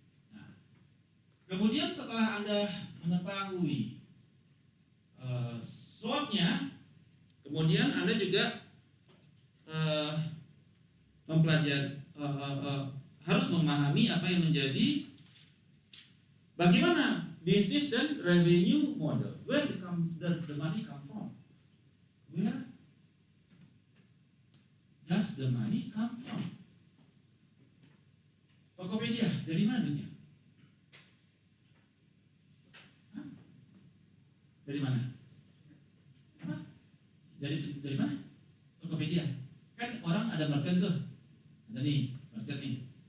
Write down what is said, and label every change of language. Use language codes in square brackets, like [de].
[id] Nah, kemudian setelah Anda mengetahui SWOT-nya, kemudian Anda juga mempelajari, harus memahami apa yang menjadi bagaimana business dan revenue model. [en] Where the money come from? Where does the money come from? [id] Tokopedia, dari mana duitnya? Hah? Dari mana? Apa? Dari mana? Tokopedia. Kan orang ada merchant tuh. Ada nih, merchant nih.